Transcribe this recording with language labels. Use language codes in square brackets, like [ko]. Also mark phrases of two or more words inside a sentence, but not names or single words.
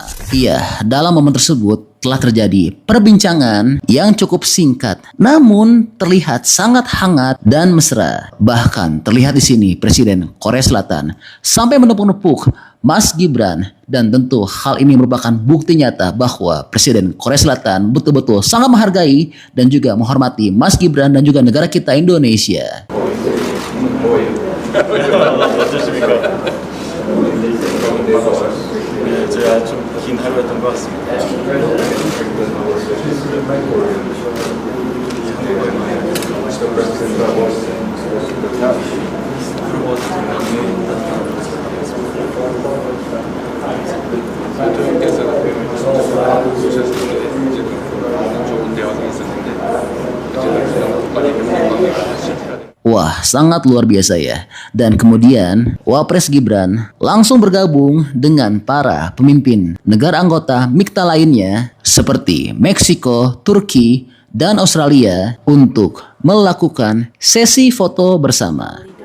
[id] Iya, dalam momen tersebut telah terjadi perbincangan yang cukup singkat, namun terlihat sangat hangat dan mesra. Bahkan terlihat di sini Presiden Korea Selatan sampai menepuk-nepuk Mas Gibran, dan tentu hal ini merupakan bukti nyata bahwa Presiden Korea Selatan betul-betul sangat menghargai dan juga menghormati Mas Gibran dan juga negara kita Indonesia. [ko] 제가 좀 긴 하루였던 것 같습니다. 대통령께서 좋은 대화가 있었는데 [id] Wah, sangat luar biasa ya. Dan kemudian Wapres Gibran langsung bergabung dengan para pemimpin negara anggota Mikta lainnya seperti Meksiko, Turki, dan Australia untuk melakukan sesi foto bersama.